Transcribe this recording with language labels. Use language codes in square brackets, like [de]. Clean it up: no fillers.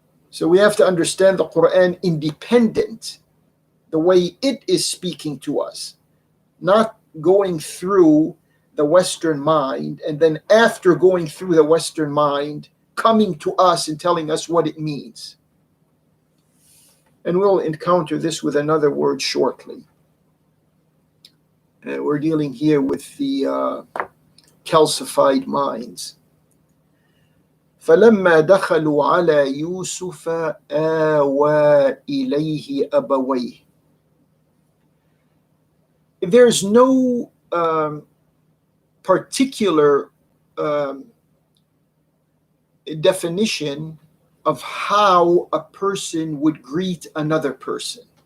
[en] So we have to understand the Quran independent, the way it is speaking to us, not going through the Western mind, and then after going through the Western mind, coming to us and telling us what it means. And we'll encounter this with another word shortly. We're dealing here with the calcified minds. [ar] فلما دخلوا على يوسف آوى إليه أبويه. [en] There's no particular definition of how a person would greet another person.